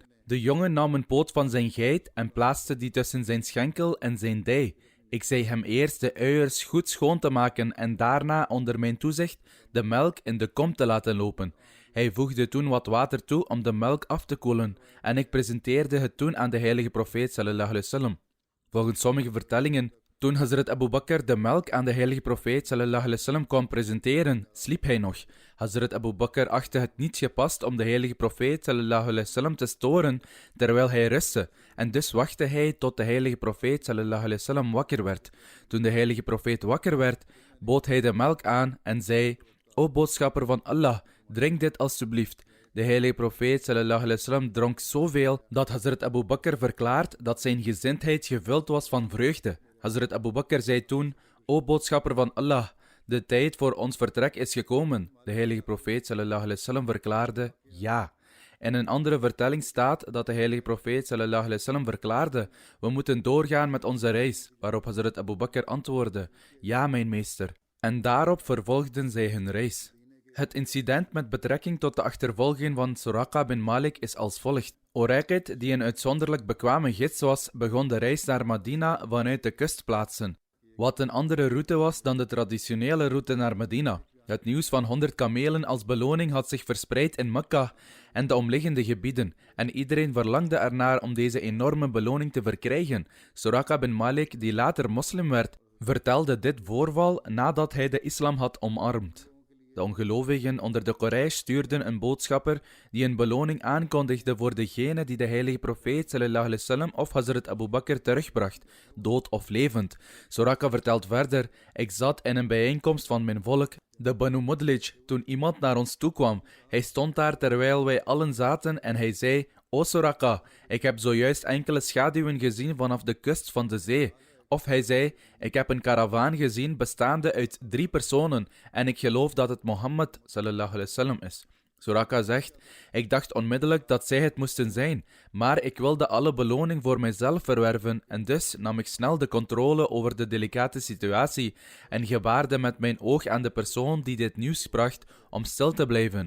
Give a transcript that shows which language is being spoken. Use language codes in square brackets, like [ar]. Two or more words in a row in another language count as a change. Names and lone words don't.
[nl] De jongen nam een poot van zijn geit en plaatste die tussen zijn schenkel en zijn dij. Ik zei hem eerst de uiers goed schoon te maken en daarna onder mijn toezicht de melk in de kom te laten lopen. Hij voegde toen wat water toe om de melk af te koelen en ik presenteerde het toen aan de heilige profeet [ar] صلى الله عليه وسلم. [nl] Volgens sommige vertellingen, toen Hazrat Abu Bakr de melk aan de heilige profeet [ar] صلى الله عليه وسلم [nl] kwam presenteren, sliep hij nog. Hazrat Abu Bakr achtte het niet gepast om de heilige profeet [ar] صلى الله عليه وسلم [nl] te storen terwijl hij rustte, en dus wachtte hij tot de heilige profeet [ar] صلى الله عليه وسلم [nl] wakker werd. Toen de heilige profeet wakker werd, bood hij de melk aan en zei: O boodschapper van Allah, drink dit alstublieft. De heilige profeet [ar] صلى الله عليه وسلم [nl] dronk zoveel dat Hazrat Abu Bakr verklaart dat zijn gezindheid gevuld was van vreugde. Hazrat Abu Bakr zei toen: O boodschapper van Allah, de tijd voor ons vertrek is gekomen. De heilige profeet [ar] صلى الله عليه وسلم [nl] verklaarde: ja. In een andere vertelling staat dat de heilige profeet [ar] صلى الله عليه وسلم [nl] verklaarde: we moeten doorgaan met onze reis, waarop Hazrat Abu Bakr antwoordde: ja, mijn meester. En daarop vervolgden zij hun reis. Het incident met betrekking tot de achtervolging van Suraqa bin Malik is als volgt. Uraqid, die een uitzonderlijk bekwame gids was, begon de reis naar Medina vanuit de kustplaatsen, wat een andere route was dan de traditionele route naar Medina. Het nieuws van 100 kamelen als beloning had zich verspreid in Mekka en de omliggende gebieden, en iedereen verlangde ernaar om deze enorme beloning te verkrijgen. Suraqa bin Malik, die later moslim werd, vertelde dit voorval nadat hij de islam had omarmd. De ongelovigen onder de Quraysh stuurden een boodschapper die een beloning aankondigde voor degene die de heilige profeet [ar] صلى الله عليه وسلم [nl] of Hazrat Abu Bakr terugbracht, dood of levend. Suraqa vertelt verder: ik zat in een bijeenkomst van mijn volk, de Banu Mudlij, toen iemand naar ons toekwam. Hij stond daar terwijl wij allen zaten en hij zei: O Suraqa, ik heb zojuist enkele schaduwen gezien vanaf de kust van de zee. Of hij zei: ik heb een karavaan gezien bestaande uit 3 personen en ik geloof dat het Mohammed [ar] صلى الله عليه وسلم [nl] is. Suraqa zegt: ik dacht onmiddellijk dat zij het moesten zijn, maar ik wilde alle beloning voor mijzelf verwerven en dus nam ik snel de controle over de delicate situatie en gebaarde met mijn oog aan de persoon die dit nieuws bracht om stil te blijven.